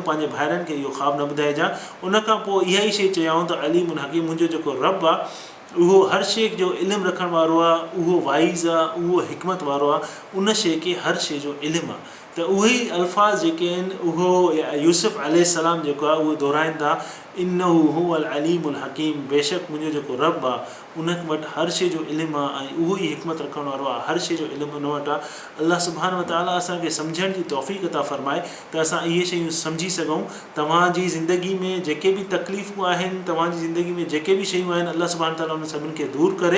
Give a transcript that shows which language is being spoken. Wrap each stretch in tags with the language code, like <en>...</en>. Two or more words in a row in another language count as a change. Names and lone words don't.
<sd>पंहिंजे भाइरनि खे इहो ख़्वाबु न ॿुधाइजांइ। उन खां पोइ इहा ई शइ चयाऊं त</sd> <ar>العليم الحكيم,</ar> <sd>मुंहिंजो जेको रब आहे उहो हर शइ जो इल्मु रखण वारो आहे, उहो वाइज़ आहे, उहो हिकमत वारो आहे। उन शइ खे हर शइ जो इल्मु आहे। त उहे ई अल्फाज़ जेके आहिनि उहो यूसुफ अलैहिस्सलाम जेको आहे उहो दोहिराइनि था,</sd> <ar>إنه هو العليم الحكيم,</ar> <sd>बेशक मुंहिंजो जेको रब आहे उन वटि हर शइ जो इल्मु आहे ऐं उहो ई हिकमत रखण वारो आहे। हर शइ जो इल्मु उन वटि आहे।</sd> <ar>الله سبحانه و تعالى</ar> <sd>असांखे सम्झण जी तौफ़ीक़ अता फ़रमाए त असां इहे शयूं सम्झी सघूं। तव्हांजी ज़िंदगी में जेके बि तकलीफ़ूं आहिनि, तव्हांजी ज़िंदगी में जेके बि शयूं आहिनि,</sd> <ar>الله سبحانه تعالى</ar> <sd>उन सभिनि खे दूरि करे।</sd>